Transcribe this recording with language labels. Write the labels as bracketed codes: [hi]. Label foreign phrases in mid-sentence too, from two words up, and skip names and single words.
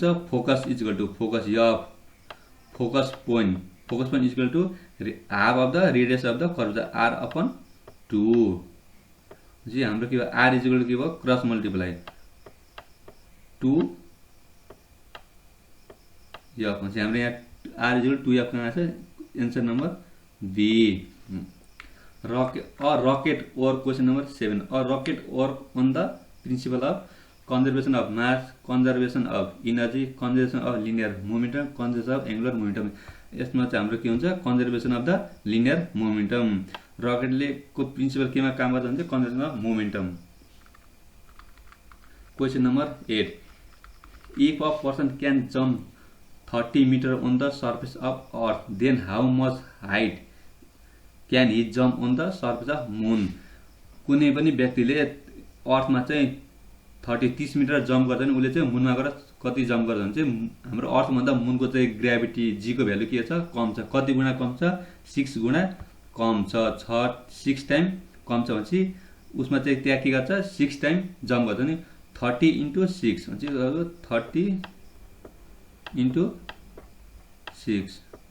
[en] focus equal to focus f focus point equal to half of the radius of the curve r/2 जी [ne] हाम्रो के भयो [en] r equal to [ne] के भयो [en] cross multiply 2 f [ne] भन्छ हाम्रो यहाँ [en] r equal to 2f [ne] कहाँ छ [en] answer number B rocket or question number 7 or rocket or on the principle of conservation of mass conservation of energy conservation of linear momentum conservation of angular momentum [ne] यसमा चाहिँ हाम्रो के हुन्छ [en] conservation of the linear momentum [ne] रॉकेटले को प्रिंसिपल केमा काम गर्छ भने [en] conservation of momentum question number 8 if a person can jump 30 meter on the surface of earth then how much height can he jump on the surface of moon [ne] कुनै पनि व्यक्तिले अर्थमा चाहिँ 30 मिटर जम्प गर्दैन उले चाहिँ मुनमा गएर कति जम्प गर्छ भने चाहिँ हाम्रो अर्थ भन्दा मुनको चाहिँ [en] gravity g [ne] को भ्यालु के छ कम छ कति गुणा कम छ 6 गुणा कम छ 6 टाइम कम छ भनेपछि उसमा चाहिँ त्यहाँ के गर्छ 6 टाइम जम्प गर्छ नि 30 * 6 भनेपछि 30 * 6